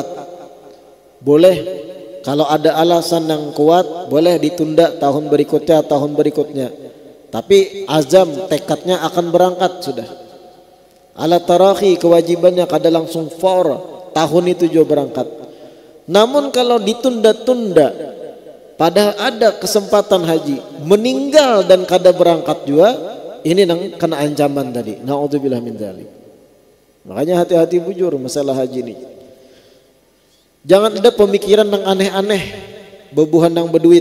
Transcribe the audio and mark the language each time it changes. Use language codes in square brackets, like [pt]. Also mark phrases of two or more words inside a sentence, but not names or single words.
[id] Boleh kalau ada alasan yang kuat, boleh ditunda tahun berikutnya. Tapi azam tekadnya akan berangkat sudah. Ala tarahi, kewajibannya kada langsung faur tahun itu juga berangkat. Namun kalau ditunda-tunda, padahal ada kesempatan haji, meninggal dan kada berangkat juga, ini nang kena ancaman tadi. [ar] Na'udzubillah min dzalik. [id] Makanya hati-hati bujur masalah haji ini. Jangan ada pemikiran yang aneh-aneh, bebuhan yang berduit.